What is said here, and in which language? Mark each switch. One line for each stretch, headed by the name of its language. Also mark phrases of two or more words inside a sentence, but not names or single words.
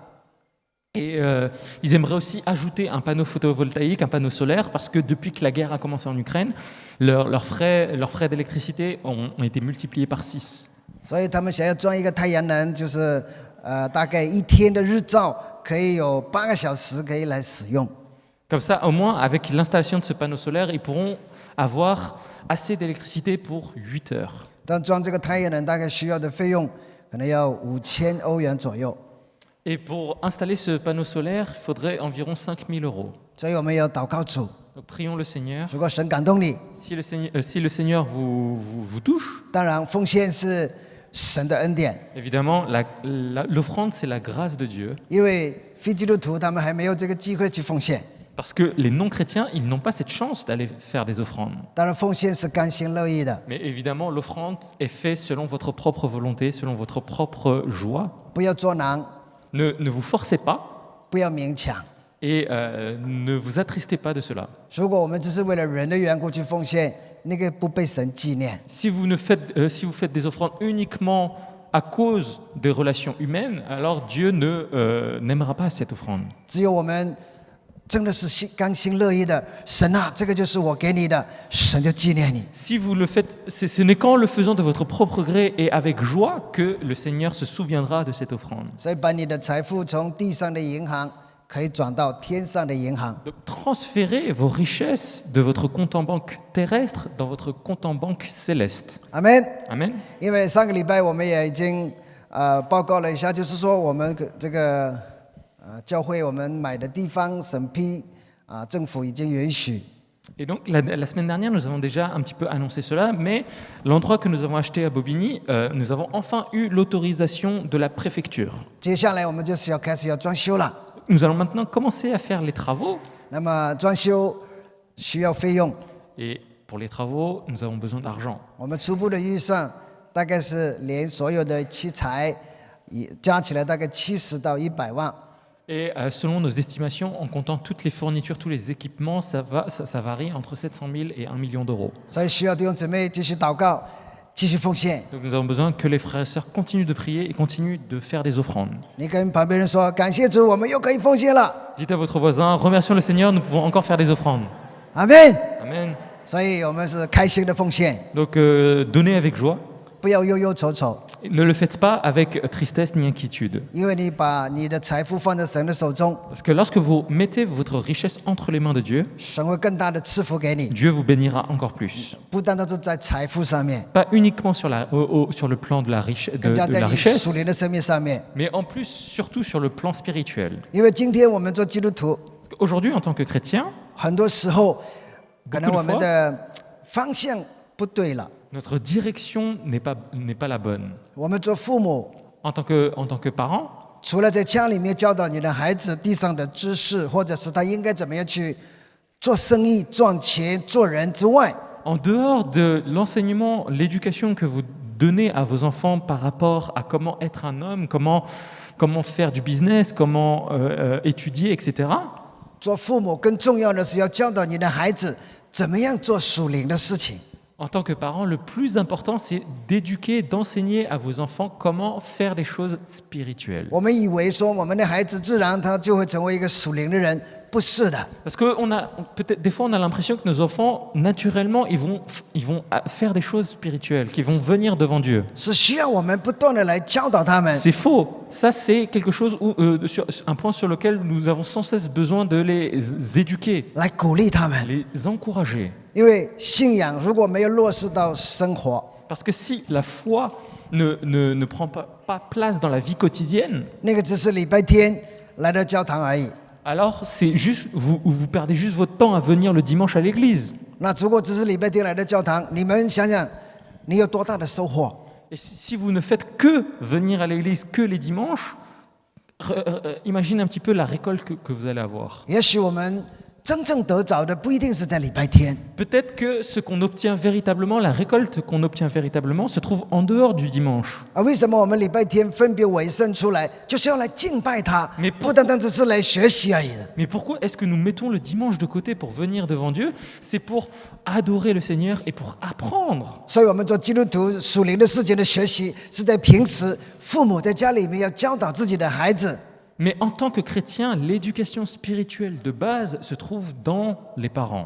French: Et ils aimeraient aussi ajouter un panneau photovoltaïque, un panneau solaire, parce que depuis que la guerre a commencé en Ukraine, leurs frais d'électricité ont été multipliés par 6.
Chinese: 所以他们想要装一个太阳能，就是大概1天的日照可以有8个小时可以来使用。
French: Comme ça, au moins, avec l'installation de ce panneau solaire, ils pourront avoir assez d'électricité pour 8 heures.
Chinese: 但装这个太阳能大概需要的费用可能要5000欧元左右，
French: Et pour installer ce panneau solaire, il faudrait environ 5 000 euros.
Chinese: 所以我们要祷告主，
French: Donc prions le Seigneur.
Chinese: 如果神感动你，
French: Si le Seigneur vous touche,
Chinese: 当然奉献是神的恩典，
French: évidemment, l'offrande, c'est la grâce de Dieu.
Chinese: 因为非基督徒他们还没有这个机会去奉献。
French: Parce que les non-chrétiens, ils n'ont pas cette chance d'aller faire des offrandes.
Chinese: 当然，奉献是甘心乐意的，
French: Mais évidemment, l'offrande est faite selon votre propre volonté, selon votre propre joie.
Chinese: 不要捉囊，
French: Ne vous forcez pas
Chinese: 不要勉强。
French: et ne vous attristez pas de cela.
Chinese: 如果我们只是为了人的缘故去奉献，那个不被神纪念。
French: Si vous faites des offrandes uniquement à cause des relations humaines, alors Dieu n'aimera pas cette offrande.
Chinese: 只有我们真的是甘心乐意的，神啊，这个就是我给你的，神就纪念你。
French: Si vous le faites, ce n'est qu'en le faisant de votre propre gré et avec joie que le Seigneur se souviendra de cette offrande.
Chinese: 所以把你的财富从地上的银行可以转到天上的银行。
French: Donc, transférez vos richesses de votre compte en banque terrestre dans votre compte en banque céleste.
Chinese: 阿门。
French: Amen.
Chinese: 因为上个礼拜我们也已经报告了一下，就是说我们这个教会我们买的地方审批政府已经允许。
French: Et donc, la semaine dernière, nous avons déjà un petit peu annoncé cela, mais l'endroit que nous avons acheté à Bobigny, nous avons enfin eu l'autorisation de la préfecture.
Chinese: 接下来我们就是要开始要装修了。
French: Nous allons maintenant commencer à faire les travaux.
Chinese: 那么装修需要费用，
French: Et pour les travaux, nous avons besoin d'argent.
Chinese: 我们初步的预算大概是连所有的器材加起来大概70到100万。
French: Et selon nos estimations, en comptant toutes les fournitures, tous les équipements, ça varie entre 700 000 et 1 million d'euros.
Chinese: 所以需要弟兄姊妹继续祷告，继续奉献。
French: Donc nous avons besoin que les frères et sœurs continuent de prier et continuent de faire des offrandes.
Chinese: 你跟旁边人说：“感谢主，我们又可以奉献了。
French: Dites à votre voisin, remercions le Seigneur, nous pouvons encore faire des offrandes. ”
Chinese: 阿门。
French: Amen.
Chinese: 所以我们是开心的奉献，
French: Donc donnez avec joie.
Chinese: 不要忧忧愁愁，
French: Ne le faites pas avec tristesse ni inquiétude.
Chinese: 因为你把你的财富放在神的手中，
French: Parce que lorsque vous mettez votre richesse entre les mains de Dieu,
Chinese: 神会更大的赐福给你，
French: Dieu vous bénira encore plus.
Chinese: 不单单是在财富上面，
French: Pas uniquement sur le plan de la
Chinese: 更加在
French: la
Chinese: 你
French: richesse,
Chinese: 属灵的生命上面。
French: mais en plus, surtout sur le plan spirituel.
Chinese: 因为今天我们做基督徒，
French: Aujourd'hui, en tant que chrétien,
Chinese: 很多时候可能
French: Beaucoup de
Chinese: 我们的方向不对了。
French: notre direction n'est pas la bonne.
Chinese: 我们做父母，
French: En tant que parent,
Chinese: 除了在家里面教导你的孩子地上的知识，或者是他应该怎么样去做生意、赚钱、做人之外，
French: en dehors de l'enseignement, l'éducation que vous donnez à vos enfants par rapport à comment être un homme, comment faire du business, comment étudier, etc.,
Chinese: 做父母更重要的是要教导你的孩子怎么样做属灵的事情。
French: en tant que parent, le plus important, c'est d'éduquer, d'enseigner à vos enfants comment faire des choses spirituelles.
Chinese: 我们以为说我们的孩子自然他就会成为一个属灵的人，不是的。
French: Parce que peut-être des fois, on a l'impression que nos enfants, naturellement, ils vont faire des choses spirituelles, qu'ils vont venir devant Dieu.
Chinese: 是需要我们不断的来教导他们，
French: C'est faux. Ça, c'est quelque chose un point sur lequel nous avons sans cesse besoin de les éduquer,
Chinese: 来鼓励他们。
French: les encourager.
Chinese: 因为信仰如果没有落实到生活，
French: Parce que si la foi ne prend pas place dans la vie quotidienne,
Chinese: 那个只是礼拜天来到教堂而已。
French: alors c'est juste vous perdez juste votre temps à venir le dimanche à l'église.
Chinese: 那如果只是礼拜天来到教堂，你们想想，你有多大的收获？
French: Et si vous ne faites que venir à l'église que les dimanches, imaginez un petit peu la récolte que vous allez avoir.
Chinese: 也许我们真正得着的不一定是在礼拜天，
French: Peut-être que ce qu'on obtient véritablement, la récolte qu'on obtient véritablement, se trouve en dehors du dimanche.
Chinese: 啊，为什么我们礼拜天分别为圣出来，就是要来敬拜他，
French: Mais
Chinese: 不单单只是来学习而已的。
French: Mais pourquoi est-ce que nous mettons le dimanche de côté pour venir devant Dieu? C'est pour adorer le Seigneur et pour apprendre.
Chinese: 所以，我们做基督徒属灵的事情的学习，是在平时父母在家里面要教导自己的孩子。
French: Mais en tant que chrétien, l'éducation spirituelle de base se trouve dans les parents.